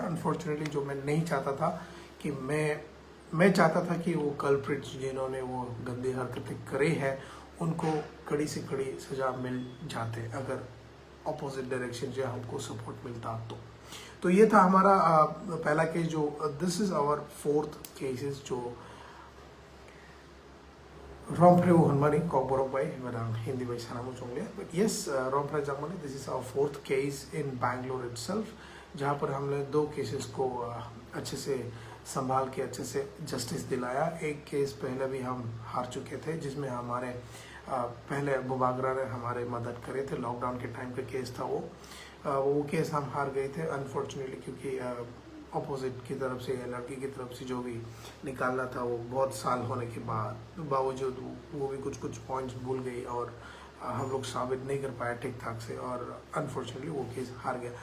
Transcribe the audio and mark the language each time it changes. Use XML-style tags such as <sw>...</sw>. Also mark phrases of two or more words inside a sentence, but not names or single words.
<hi>अनफॉर्चुनेटली जो मैं नहीं चाहता था कि मैं चाहता था कि वो कल्प्रिट्स जिन्होंने वो गंदी हरकतें करे हैं उनको कड़ी से कड़ी सजा मिल जाते अगर</hi> <en>opposite direction</en> <hi>से हमको सपोर्ट मिलता। तो ये था हमारा पहला केस। जो</hi> <en>this is our 4th cases</en> <hi>जो Rompre Hunmani,</hi> <en>Kogborok by Madam Hindi by</en> <hi>Sanamu Chongle.</hi> <en>But yes, Rompre Jangmani, this is our 4th case in Bangalore itself,</en> <hi>जहाँ पर हमने 2 केसेस को अच्छे से संभाल के अच्छे से जस्टिस दिलाया। एक केस पहले भी हम हार चुके थे जिसमें हमारे पहले बुबागरा ने हमारे मदद करे थे, लॉकडाउन के टाइम का केस था वो केस हम हार गए थे अनफॉर्चुनेटली, क्योंकि अपोजिट की तरफ से या लड़की की तरफ से जो भी निकालना था वो बहुत साल होने के बावजूद वो भी कुछ पॉइंट्स भूल गई और हम लोग साबित नहीं कर पाए ठीक ठाक से और अनफॉर्चुनेटली वो केस हार गया।</hi>